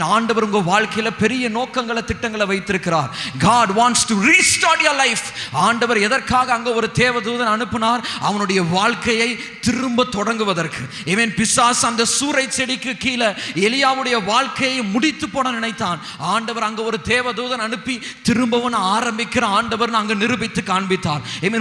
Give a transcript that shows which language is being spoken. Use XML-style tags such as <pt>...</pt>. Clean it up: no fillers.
<ta>ஆண்டவர் உங்க வாழ்க்கையில பெரிய நோக்கங்களை திட்டங்களை வைத்திருக்கிறார்.</ta> <en>God wants to restart your life.</en> <ta>ஆண்டவர் எதற்காக அங்க ஒரு தேவதூதன் அனுப்பினார்? அவனுடைய வாழ்க்கையை திரும்ப தொடங்குவதற்கு. Amen. பிசாசு அந்த சூரை செடிக்கு கீழே எலியாவுடைய வாழ்க்கையை முடித்து போட நினைத்தான். ஆண்டவர் அங்க ஒரு தேவதூதன் அனுப்பி திரும்பவும் ஆரம்பிக்கிற ஆண்டவர் அங்க நிரூபித்து காண்பித்தார். Amen.</ta>